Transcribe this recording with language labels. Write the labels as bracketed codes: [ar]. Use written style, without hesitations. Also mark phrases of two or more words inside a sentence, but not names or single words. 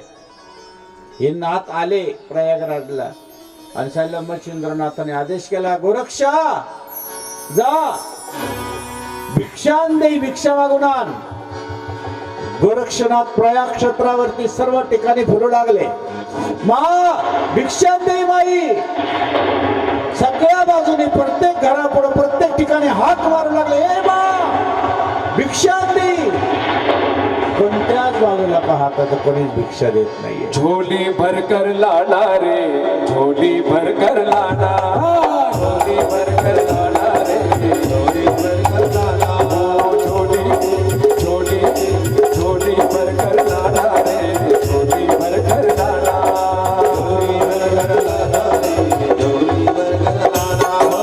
[mr] हे नाथ आले प्रयागराजला आणि सांगितलं, मच्छिंद्रनाथाने आदेश केला, गोरक्षा जा [hi] भिक्षान देई, [mr] भिक्षा मागून आण. गोरक्षनाथ प्रयाग क्षेत्रावरती सर्व ठिकाणी फिरू लागले. [hi] मा भिक्षान देई माई. [mr] सगळ्या बाजूने प्रत्येक घरापुढे प्रत्येक ठिकाणी हात मारू लागले, [hi] ए मा भिक्षान देई. [mr] कोणत्याच बाजूला पाहता तर कोणीच भिक्षा देत नाहीये. [hi] झोली भरकर लाना रे, झोली भरकर लाना, झोली भरकर लाना रे, झोली भरकर लाना. झोली झोली झोली भरकर लाना रे, झोली भरकर लाना, झोली भरकर लाना रे, झोली भरकर लाना.